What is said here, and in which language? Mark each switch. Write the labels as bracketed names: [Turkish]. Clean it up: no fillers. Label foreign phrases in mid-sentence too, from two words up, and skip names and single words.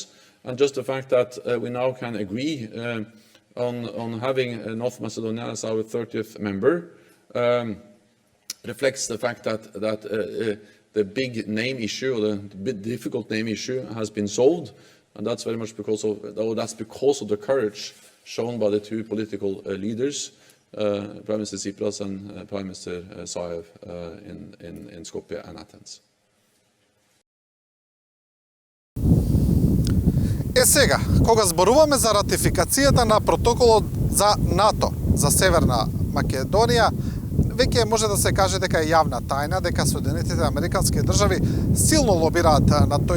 [English] And just the fact that we now can agree on having North Macedonia as our 30th member reflects the fact that the big name issue, or the difficult name issue, has been solved, and that's very much because of the courage shown by the two political leaders, Prime Minister Tsipras and Prime Minister Zaev in Skopje and Athens. [Macedonian] Сега, кога зборуваме за ратификацијата на протоколот за НАТО за Северна Македонија, веќе може да се каже дека е јавна тајна, дека Соединетите Американски држави силно лобираат на тој